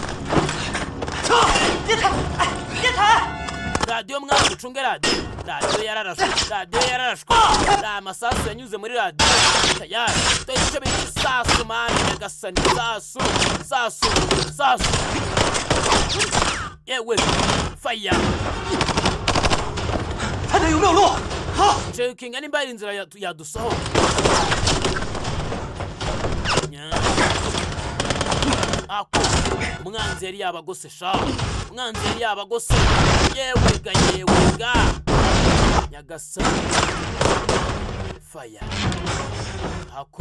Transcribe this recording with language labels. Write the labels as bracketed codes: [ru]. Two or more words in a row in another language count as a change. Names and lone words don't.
[rw] radiyo mwana ducunge radiyo yararashwe amasasu yanyuze muri radiyo tayari dore icyo bita isasu mani nyagasani isasu yewe faya [zh] 看看有没有路。好， [rw] cekinga nimba hari inzira yadusohoka umwanzi yari yabagose sha yewega nyagasani faya hakuno